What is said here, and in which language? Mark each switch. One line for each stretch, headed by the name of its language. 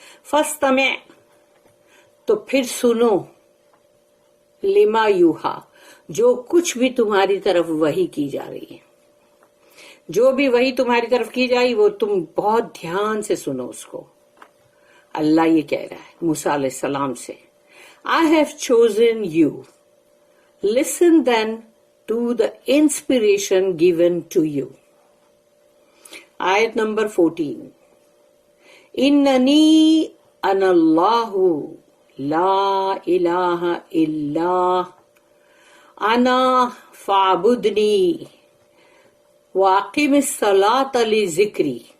Arabic: فَاسْتَمِعْ
Urdu: تو پھر سنو
Arabic: لما یوحا
Urdu: جو کچھ بھی تمہاری طرف وحی کی جا رہی ہے جو بھی وحی تمہاری طرف کی جائے وہ تم بہت دھیان سے سنو اس کو. اللہ یہ کہہ رہا ہے موسیٰ علیہ السلام سے
English: I have chosen you. Listen then to the inspiration given to you.
Urdu: آیت نمبر 14.
Arabic: اننی انا اللہ لا الہ الا انا فاعبدنی واقم الصلاۃ لذکری.